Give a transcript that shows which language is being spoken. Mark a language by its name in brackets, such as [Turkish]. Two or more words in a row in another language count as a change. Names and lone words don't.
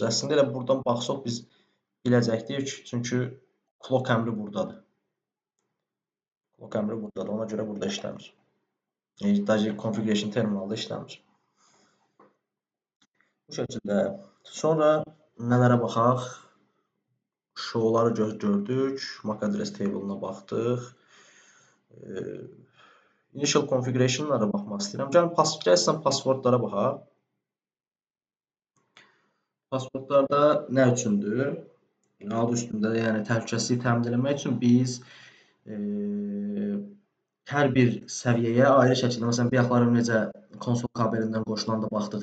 [Azerbaijani] Əslində elə buradan baxsaq biz biləcəkdik, çünki clock əmri buradadır. Ona görə burada işləmir. Даже [English] configuration terminalda [Azerbaijani] işləmir. Bu şəkildə. Sonra nələrə baxaq? Show'ları gördük. [English] MAC address table-na [Azerbaijani] baxdıq. [English] Initial configuration-lara [Azerbaijani] baxmaq istəyirəm. Gəlin passwordlara baxaq. Passwordlarda nə üçündür? Adı üstündə, yəni təhlükəsizliyi təmin etmək üçün biz hər bir səviyyəyə ayrı şəkildə, məsələn, bayaqları necə konsol kabelindən qoşulanda baxdıq.